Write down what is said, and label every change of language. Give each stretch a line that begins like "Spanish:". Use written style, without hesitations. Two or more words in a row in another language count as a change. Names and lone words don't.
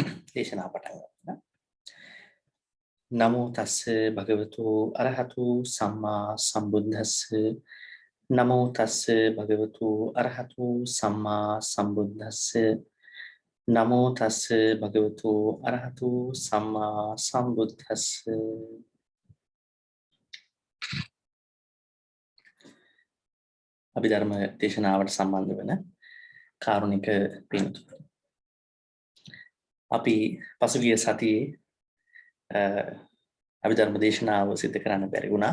Sinhala: දේශනා පටන් ගන්නවා.
Pali: නමෝ තස්ස භගවතු අරහතු සම්මා සම්බුද්දස්ස නමෝ තස්ස භගවතු අරහතු සම්මා සම්බුද්දස්ස නමෝ තස්ස භගවතු අරහතු සම්මා සම්බුද්දස්ස.
Sinhala: අභිධර්ම දේශනාවට සම්බන්ධ වෙන කාරුණික පින්තුන්, අපි පසුගිය සතියේ අභිධර්ම දේශනාව සිදු කරන්න බැරි වුණා.